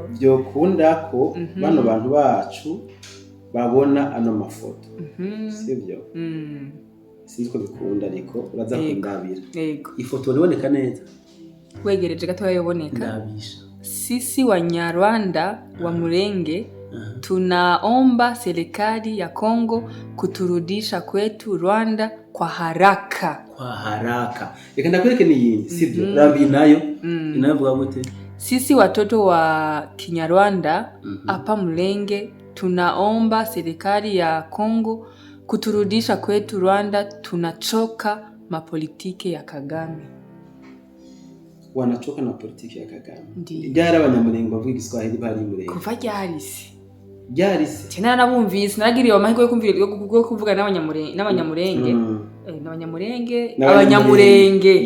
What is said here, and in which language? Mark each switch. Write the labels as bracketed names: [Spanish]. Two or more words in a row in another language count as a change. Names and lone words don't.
[Rundi] byokunda ko bano bantu bacu babona ano mafoto sivyo sinzi ko bikunda ariko uraza kundabira yego ifoto iboneka neza wegereje gato yaboneka ndabisha [Swahili] sisi wa Nyarwanda wa Murenge tunaomba serikali ya Kongo kuturudisha kwetu Rwanda kwa haraka. [Rundi] Reka ndakwereke niyindi sivyo rambi nayo inavuga gute [Swahili] sisi watoto wa Kinyarwanda hapa Murenge tunaomba serikali ya Kongo kuturudisha kwetu Rwanda, tunachoka mapolitike ya Kagame. Wanachoka na politiki ya Kagame. Ndiyo. [Rundi] Ryari abanyamurenge bavuga Igiswahili bari murenge. Kuva ryarisi. Ryarisi. Cyane narabumvise, naragiriye amahirwe yo kuvuga n'abanyamurenge, n'abanyamurenge, abanyamurenge.